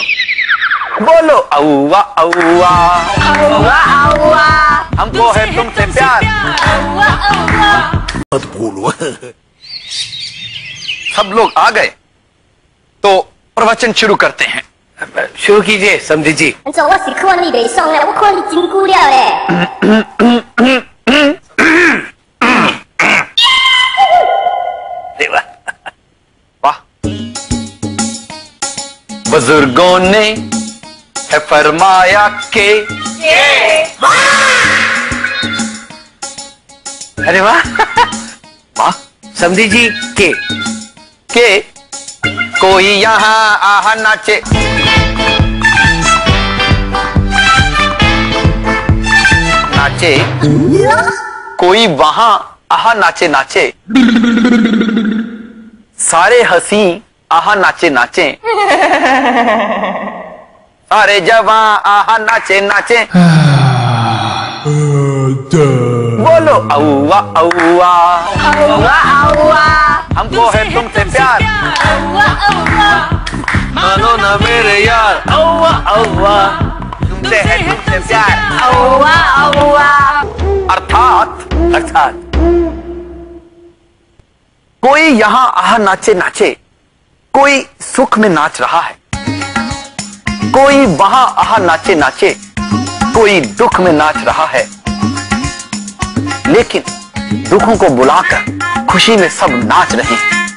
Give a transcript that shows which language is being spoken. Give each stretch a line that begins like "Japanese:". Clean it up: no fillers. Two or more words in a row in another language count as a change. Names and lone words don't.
Hindi: बोलो औवा औवा औवा औवा, हमको है तुमसे प्यार। मत बोलो। सब लोग आ गए तो प्रवचन शुरू करते हैं। शुरू कीजिए समझी जी।
Min Nan Chinese: 我是看你袂爽咧，我看你真久了咧。
Hindi: वाह, बुजुर्गों ने है फरमाया के। अरे वाह वाह, समझी जी के कोई यहाँ आहा नाचे, नाचे, कोई वहां आहा नाचे नाचे, सारे हंसी आहा नाचे नाचे, सारे जवां आहा नाचे नाचे। बोलो औवा औवा औवा औवा, हमको है तुमसे प्यार। मानो ना मेरे यार, औवा औवा, तुमसे है तुमसे प्यार। औवा औवा। अर्थात कोई यहाँ आहा नाचे नाचे, कोई सुख में नाच रहा है, कोई वहां आहा नाचे नाचे, कोई दुख में नाच रहा है, लेकिन दुखों को बुलाकर खुशी में सब नाच रहे हैं।